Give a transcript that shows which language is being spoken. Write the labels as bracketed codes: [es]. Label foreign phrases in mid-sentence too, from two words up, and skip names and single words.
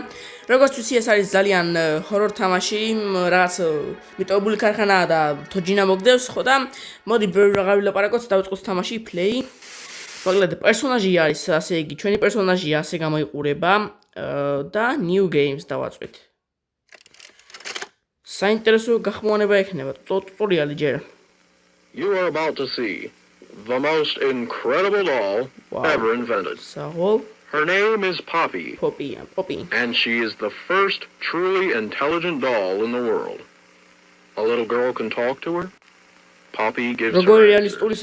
[ka] როგორც ვიცი, ეს არის ძალიან ჰორორ თამაში, რაღაც მიტოვებული ქარხანაა და თოჯინა მოგდევს, ხო და? მოდი ბევრი რაღაც ვილაპარაკოთ, დავიწყოთ თამაში play. მოკლედ პერსონაჟი არის, ასე იგი, ჩვენი პერსონაჟია, ასე გამოიყურება და [en] new games [ka] დავაწვით. საინტერესო გახმოვანება ექნება, ტუტორიალი ჯერ. [en] You are about to see the most incredible doll ever invented. So, her name is Poppy. Poppy. And she is the first truly intelligent doll in the world. A little girl can talk to her. Poppy gives her answers.